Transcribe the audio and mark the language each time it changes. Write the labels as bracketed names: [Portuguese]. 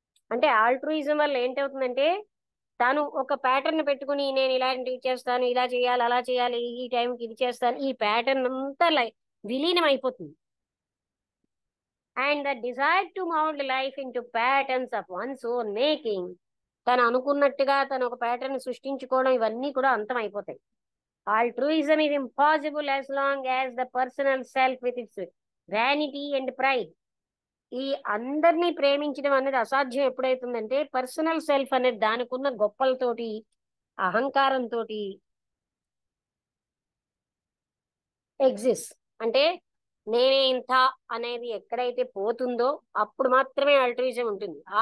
[Telugu] అంటే ఆల్ట్రూయిజం వల్ల ఏంటవుతుందంటే, తాను ఒక ప్యాటర్న్ పెట్టుకుని నేను ఇలాంటివి చేస్తాను, ఇలా చేయాలి, అలా చేయాలి, ఈ టైంకి ఇది చేస్తాను, ఈ ప్యాటర్న్ అంతా విలీనం అయిపోతుంది. And the desire to mould life into patterns of once own making, తను అనుకున్నట్టుగా తను ఒక ప్యాటర్న్ సృష్టించుకోవడం, ఇవన్నీ కూడా అంతం అయిపోతాయి. [English] Altruism is impossible as long as the personal self with its vanity and pride. [Telugu] ఈ అందరినీ ప్రేమించడం అనేది అసాధ్యం ఎప్పుడైతుందంటే, పర్సనల్ సెల్ఫ్ అనేది దానికున్న గొప్పలతోటి, అహంకారంతో ఎగ్జిస్ట్, అంటే నేనే ఇంత అనేది ఎక్కడైతే పోతుందో అప్పుడు మాత్రమే ఆల్ట్రూయిజం ఉంటుంది.